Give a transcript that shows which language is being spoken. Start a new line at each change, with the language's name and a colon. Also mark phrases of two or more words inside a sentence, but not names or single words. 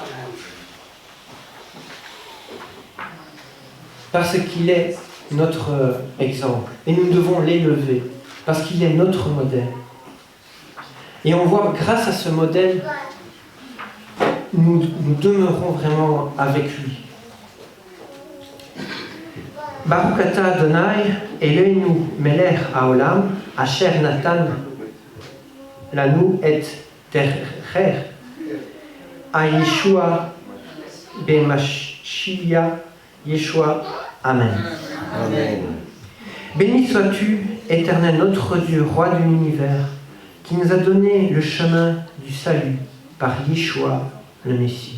French: Parce qu'il est notre exemple. Et nous devons l'élever. Parce qu'il est notre modèle. Et on voit, grâce à ce modèle, nous demeurons vraiment avec lui.
Hebrew: ברוך אתה אדוני, אלוהינו מלך העולם, אשר נתן לנו את דרך, ה ישועה בן משיח, ישועה. אמן. Amen.
French: Béni sois-tu, Éternel notre Dieu, Roi de l'univers, qui nous a donné le chemin du salut par Yeshua, le Messie.